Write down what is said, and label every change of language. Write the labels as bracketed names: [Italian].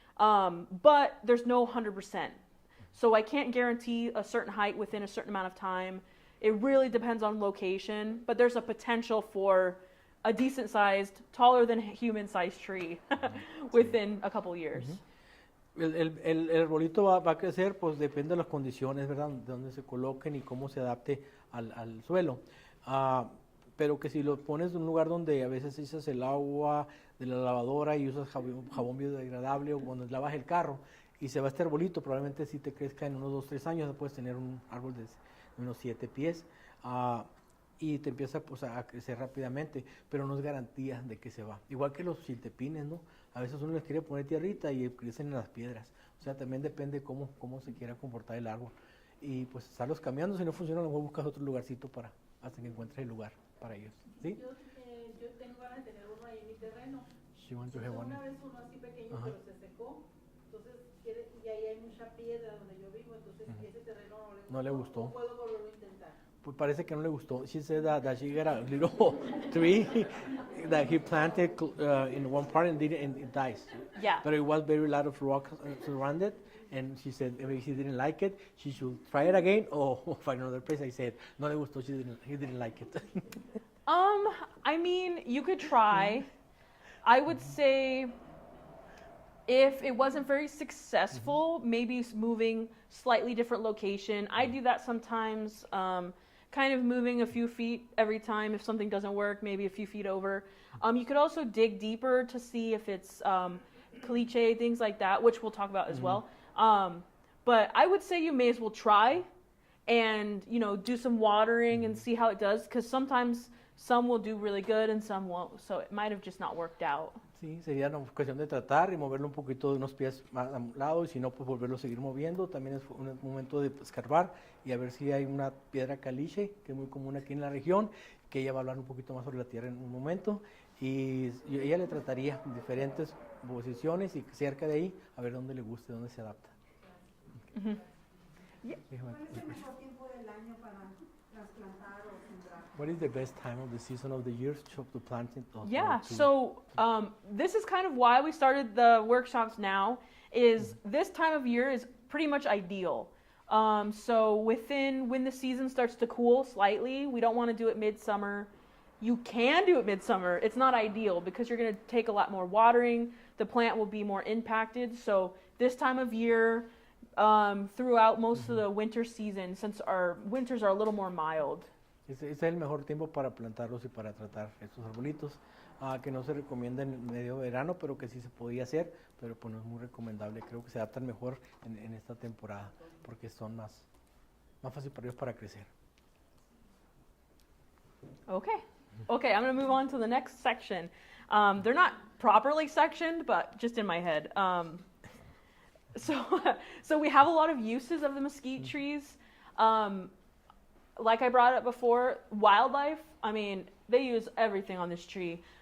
[English] But there's no 100%. So I can't guarantee a certain height within a certain amount of time. It really depends on location, but there's a potential for a decent sized, taller than human sized tree within a couple years. [Spanish] El arbolito va a crecer, pues depende de las condiciones, ¿verdad? De dónde se coloquen y cómo se adapte al suelo. Pero que si lo pones en un lugar donde a veces usas el agua de la lavadora y usas jabón biodegradable o cuando lavas el carro y se va este arbolito, probablemente si te crezca en unos 2 o 3 años, puedes tener un árbol de unos 7 pies. Y te empieza pues, a crecer rápidamente, pero no es garantía de que se va. Igual que los chiltepines, ¿no? A veces uno les quiere poner tierrita y crecen en las piedras. O sea, también depende cómo se quiera comportar el árbol. Y pues estarlos cambiando, si no funciona, a lo mejor buscas otro lugarcito hasta que encuentres el lugar para ellos. ¿Sí? Yo tengo ganas de tener uno ahí en mi terreno. Una vez uno así pequeño, pero se secó. Entonces, y ahí hay mucha piedra donde yo vivo, entonces ese terreno no le gustó. No puedo volverlo a intentar. Pues parece que no le gustó. [English] She said that she got a little tree that he planted in one part and it dies. Yeah. But it was very lot of rocks surrounded, and she said if she didn't like it, she should try it again or find another place. I said [Spanish] no le gustó. [English] He didn't like it. I mean, you could try. I would say if it wasn't very successful, maybe moving slightly different location. I do that sometimes, kind of moving a few feet every time. If something doesn't work, maybe a few feet over. You could also dig deeper to see if it's caliche, things like that, which we'll talk about as well. But I would say you may as well try and, do some watering and see how it does, because sometimes some will do really good and some won't. So it might have just not worked out. [Spanish] Sí, sería una cuestión de tratar y moverlo un poquito de unos pies más a un lado y si no, pues volverlo a seguir moviendo. También es un momento de escarbar y a ver si hay una piedra caliche, que es muy común aquí en la región, que ella va a hablar un poquito más sobre la tierra en un momento. Y ella le trataría diferentes posiciones y cerca de ahí a ver dónde le guste, dónde se adapta. ¿Cuál es el mejor tiempo del año para trasplantar o sembrar? [English] What is the best time of the season of the year to plant it? Yeah, so this is kind of why we started the workshops now, is this time of year is pretty much ideal. So when the season starts to cool slightly, we don't want to do it midsummer. You can do it midsummer. It's not ideal because you're going to take a lot more watering. The plant will be more impacted. So this time of year, throughout most of the winter season, since our winters are a little more mild. [Spanish] Ese es el mejor tiempo para plantarlos y para tratar estos arbolitos, que no se recomienda en medio verano, pero que sí se podía hacer, pero pues no es muy recomendable. Creo que se adaptan mejor en esta temporada, porque son más fácil para ellos para crecer. [English] Okay, I'm going to move on to the next section. They're not properly sectioned, but just in my head. So we have a lot of uses of the mesquite trees. Like I brought up before, wildlife, I mean, they use everything on this tree.